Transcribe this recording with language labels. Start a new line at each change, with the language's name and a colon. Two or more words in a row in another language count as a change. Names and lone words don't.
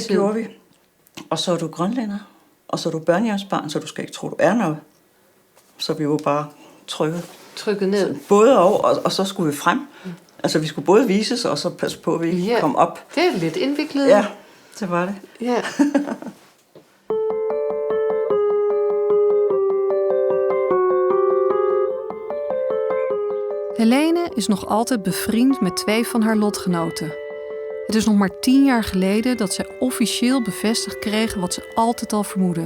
Danish: Det gjorde vi. Og så er du grønlænder, og så er du børnehjemsbarn, så du skal ikke tro, du er noget. Så vi var bare trykket ned. Både og så skulle vi frem. Altså, vi skulle både vises, og så passe på, at vi ikke kom op. Det er lidt indviklet. Ja, det var det. Ja.
Dutch: Helene is nog altijd bevriend met 2 van haar lotgenoten. Het is nog maar 10 jaar geleden dat zij officieel bevestigd kregen wat ze altijd al vermoedden.